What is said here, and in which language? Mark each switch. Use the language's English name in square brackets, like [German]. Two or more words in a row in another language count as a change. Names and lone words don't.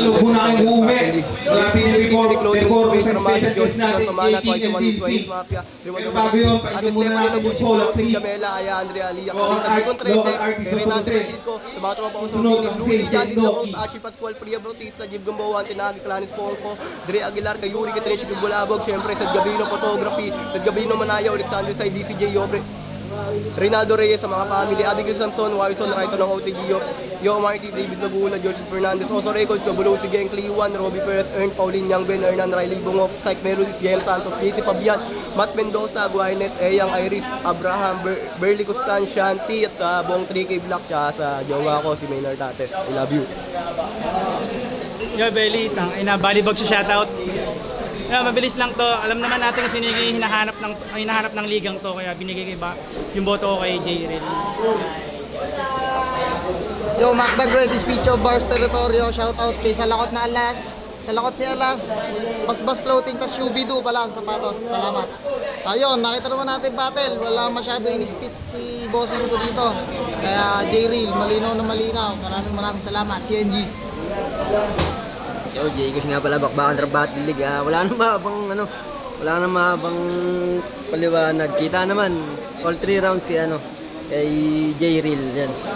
[Filipino] Yun, huwag muna kayong uuwi. Wala pinag-record, sa [English] special guest [Filipino] natin, King and DP. Pero bago yun, paito muna natin yung Polo 3. Camela, Aya, Andrea, Alia, Local artist sa Renato Jose. Francisco, sa mga tropa ko sa Sunod Philip ang Luis, Face Jadi and Lacros, Loki. Ashi Pascual, Priya Bautista, Jib Gamboan, Tinagi, Clanis Pongko, Dre Aguilar, Kayuri, Katrechi, Bulabog, syempre, Sed Gabino Photography, Sed Gabino Manaya, Alexander Say, DCJ Yobre, Reynaldo Reyes sa mga family, Abigail Samson, Wison, Raito ng OTG, Yo Marty, David Laguna, George Fernandez, Oso Records, Sobulo, Sigeng, Clewan, Robbie Perez, Ern, Pauline Yang Ben, Hernan, Riley Bungok, Syke Melodis, Gael Santos, JC Fabian, Matt Mendoza, Guaynet, Eyang, Iris, Abraham, Berly Costan, Shanti, at sa buong 3K Black, tsaka sa jowa ko, si Maynard Tates. [English] I love you. [Filipino] Yo, Belly, balibag sa shoutout. Yeah, mabilis lang to. Alam naman natin kasi hinahanap ng ligang to, kaya binigay yung boto ko kay J. Rel. Yo, Macda Great Speech of Bars Territorio, [English] shout out [Filipino] kay Salakot na Alas. Salakot ni Alas. Basbas Clothing, tas Shubidu pala sa sapatos. Salamat. Ayun, nakita naman natin battle. Wala masyado in-spit si bossing ko dito. Kaya J-Reel, malinaw na malinaw. Maraming salamat. CNG. Yo, Jay, nga pala bakbakan Rap Battle League. Wala na mahabang paliwanag. Kita naman [English] all 3 rounds [Filipino] kay J Reel yan.